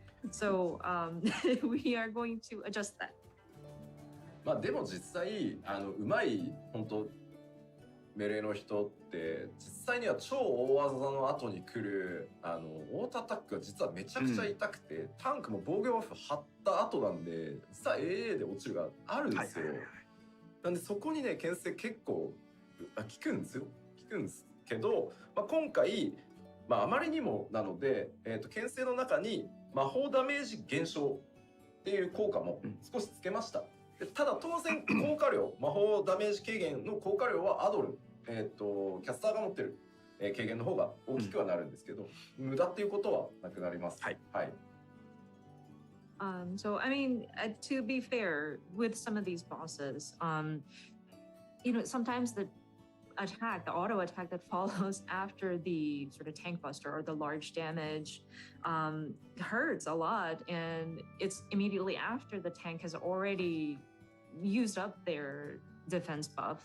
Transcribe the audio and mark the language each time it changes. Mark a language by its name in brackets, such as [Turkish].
[English] So we are going to adjust that. [Japanese] まあでも実際うまい本当メレーの人って実際には超大技の後に来るオートアタックが実はめちゃくちゃ痛くて、タンクも防御バフ張った後なんで実は AA で落ちるがあるんですよ。なんでそこにね牽制結構効くんですよ。効くんですけど、今回、あまりにもなので、牽制の中に魔法ダメージ減少っていう効果も少しつけました。ただ当然効果量魔法ダメージ軽減の効果量はアドル、キャスターが持ってる、軽減の方が大きくはなるんですけど、無駄っていうことはなくなります。はい。はい。 [English] So I mean, to be fair, with some of these bosses, sometimes the auto attack that follows after the sort of tank buster or the large damage hurts a lot, and it's immediately after the tank has already used up their defense buff.